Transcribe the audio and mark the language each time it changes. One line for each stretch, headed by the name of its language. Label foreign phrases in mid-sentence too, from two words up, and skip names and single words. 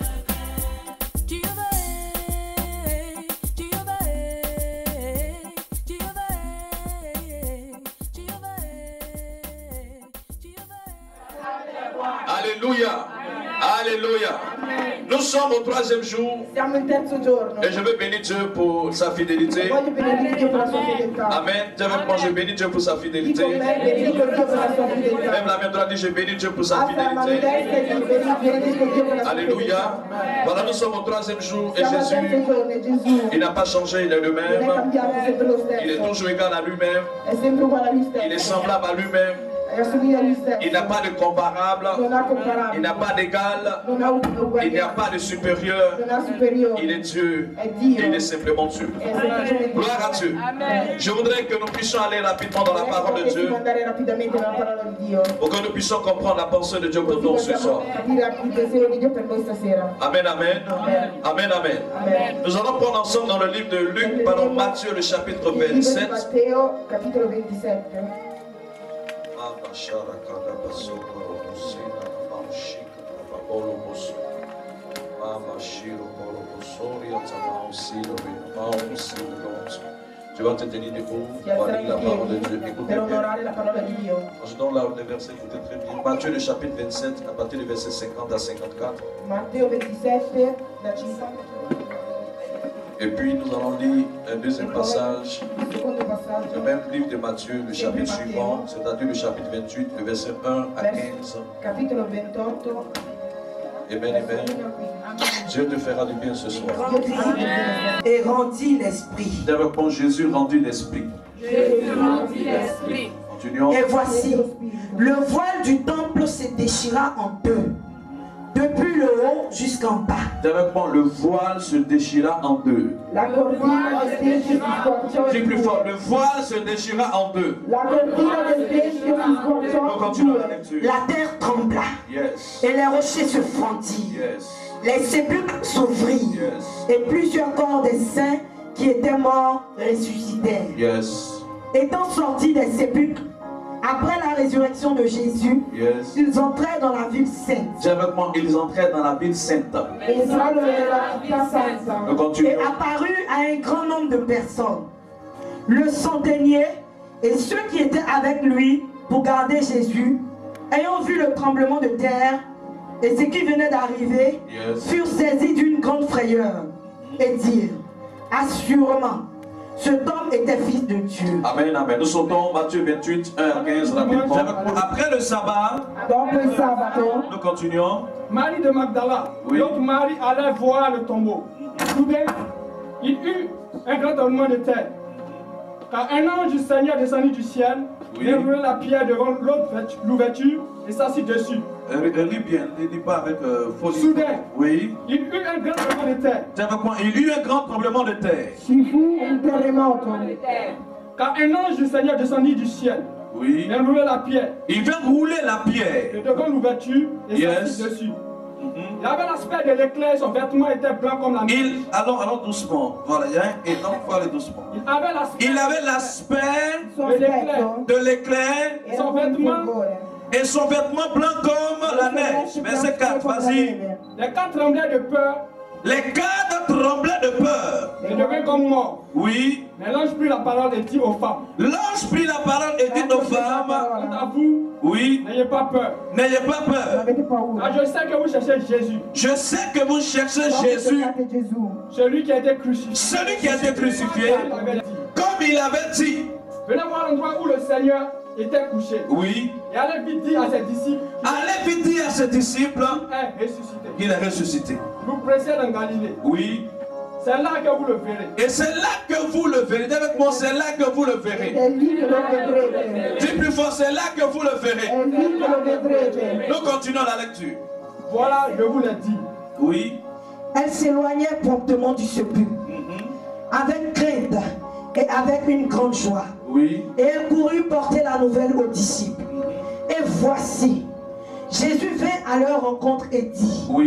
French: Alléluia. Alléluia. Nous sommes au 3e jour.
Italian: Siamo il terzo giorno.
French: Et je veux bénir Dieu pour sa fidélité.
Italian: Voglio benedire Dio per la sua fedeltà.
French: Amen. Dis avec moi, je bénis Dieu pour sa fidélité.
Italian: Dico me, benedico Dio per la sua fedeltà.
French: Même la main droite dit, je bénis Dieu pour sa
Italian: Alza la mano
French: fidélité.
Italian: destra e benedico Dio per la sua
French: Alléluia.
Italian: fedeltà.
French: Voilà, nous sommes au 3e jour et
Italian: Siamo al terzo
French: Jésus,
Italian: giorno e Gesù
French: il n'a pas changé, il est le
Italian: non è
French: même.
Italian: cambiato, è sempre lo
French: Il est
Italian: stesso.
French: toujours égal à lui-même.
Italian: È sempre uguale a lui stesso.
French: Il est semblable à lui-même.
Italian: E assomiglia a lui stesso.
French: Il n'a pas de comparable.
Italian: Non ha comparabile.
French: Il n'a pas d'égal.
Italian: Non ha uguaglianza.
French: Il n'y a pas de supérieur.
Italian: Non ha superiore.
French: Il est Dieu.
Italian: È Dio.
French: Il est simplement Dieu.
Italian: È semplicemente
French: Gloire à Dieu. Amen. Je voudrais que nous puissions aller rapidement dans la parole de
Italian: Possiamo
French: Dieu
Italian: andare rapidamente nella parola di Dio.
French: pour que nous puissions comprendre la pensée de Dieu pour
Italian: Così
French: nous ce
Italian: possiamo
French: soir.
Italian: capire il pensiero di Dio per noi stasera.
French: Amen, amen. Amen, amen. Amen. Nous allons prendre ensemble dans le livre de Luc, pardon, Matthieu, le chapitre
Italian: Il libro di
French: 27.
Italian: Matteo, capitolo 27.
French: Tu vas te tenir debout
Italian: Ti
French: pour
Italian: alzerai
French: lire la
Italian: in
French: parole de Dieu.
Italian: piedi
French: Écoutez
Italian: per
French: bien.
Italian: onorare la parola di Dio.
French: Je donne là le verset, écoutez très bien. Matthieu, le chapitre 27, à partir du verset 50 à 54.
Italian: Matteo 27, da 50
French: Et puis nous allons lire un deuxième passage.
Italian: il secondo passaggio,
French: Le même livre de Matthieu, le chapitre suivant, c'est-à-dire le chapitre 28, le verset 1 à 15.
Italian: capitolo 28.
French: Amen, amen. Dieu te fera du bien ce soir.
Italian: Dio ti fa bene.
French: Et rendit l'esprit. D'abord, quand Jésus rendit l'esprit. Jésus rendit l'esprit. Continuons. Et voici, le voile du temple se déchira en deux, depuis le haut jusqu'en bas. D'abord, le voile se déchira en deux.
Italian: La cortina del tempio si squarciò
French: Dis
Italian: in
French: plus fort,
Italian: due.
French: le voile se déchira en deux.
Italian: La cortina del tempio si
French: Nous
Italian: squarciò in
French: continuons la
Italian: due.
French: lecture. La terre trembla Yes. et les rochers se fendirent. Yes. Les sépulcres s'ouvrirent Yes. et plusieurs corps des saints qui étaient morts ressuscitèrent. Yes. Étant sortis des sépulcres, après la résurrection de Jésus, Yes. ils entrèrent dans la ville sainte. Dis avec moi, ils entraient dans la ville sainte.
Italian: Entrarono nella città santa.
French: Nous Et continuons. apparut à un grand nombre de personnes. Le centenier et ceux qui étaient avec lui pour garder Jésus, ayant vu le tremblement de terre et ce qui venait d'arriver, Yes. furent saisis d'une grande frayeur et dirent, assurément, cet homme était fils de Dieu. Amen, amen. Nous sautons Matthieu 28, 1 à 15 rapidement. Après le sabbat,
Italian: Dopo il sabato,
French: nous continuons. Marie de Magdala, Oui. l'autre Marie allait voir le tombeau. Soudain, il eut un grand tremblement de terre. Car un ange du Seigneur descendit du ciel, Oui. déroula la pierre devant l'ouverture et s'assit dessus. Lis bien, ne lis pas avec folie. Soudain, Oui. il eut un grand tremblement de terre. Dis avec moi, il y eut un grand tremblement de terre.
Italian: ci fu un terremoto.
French: Car un ange du Seigneur descendit du ciel, Oui. déroula la pierre Il vint rouler la pierre. devant l'ouverture et Yes. s'assit dessus. Il avait l'aspect de l'éclair, son vêtement était blanc comme la neige. Allons doucement. Voilà, il y a un énorme, il faut aller doucement. Il avait l'aspect Il avait l'aspect
Italian: Suo
French: De
Italian: aspetto
French: de l'éclair
Italian: era
French: Son
Italian: come il
French: vêtement
Italian: fulgore.
French: et son vêtement blanc comme la neige. Verset 4, vas-y. les quatre tremblaient de peur Les cadres tremblaient de peur. et devinrent comme morts. Oui. Mais l'ange prit la parole et dit aux femmes, L'ange prit la parole et dit aux femmes, quant à vous, oui, n'ayez pas peur. n'ayez pas
Italian: Non
French: peur.
Italian: avete paura.
French: Car je sais que vous cherchez Jésus, Je sais que vous cherchez
Italian: So che
French: Jésus,
Italian: cercate Gesù.
French: celui qui a été crucifié. celui qui a été crucifié, Il avait dit, comme il avait dit. venez voir l'endroit où le Seigneur était couché. Oui. Et allez vite dire à ses disciples Allez vite dire à ses disciples qu'il est ressuscité. qu'il est ressuscité. Vous pressez dans Galilée. Oui. C'est là que vous le verrez. Et c'est là que vous le verrez. Dis avec moi, c'est là que vous le verrez.
Italian: È lì che lo vedrete.
French: Dis plus fort, c'est là que vous le verrez.
Italian: È lì che lo vedrete.
French: Nous continuons la lecture. Voilà, je vous l'ai dit. Oui. Elle s'éloignait promptement du sépulcre, avec crainte et avec une grande joie. Oui. Et elle courut porter la nouvelle aux disciples. Et voici, Jésus vint à leur rencontre et dit,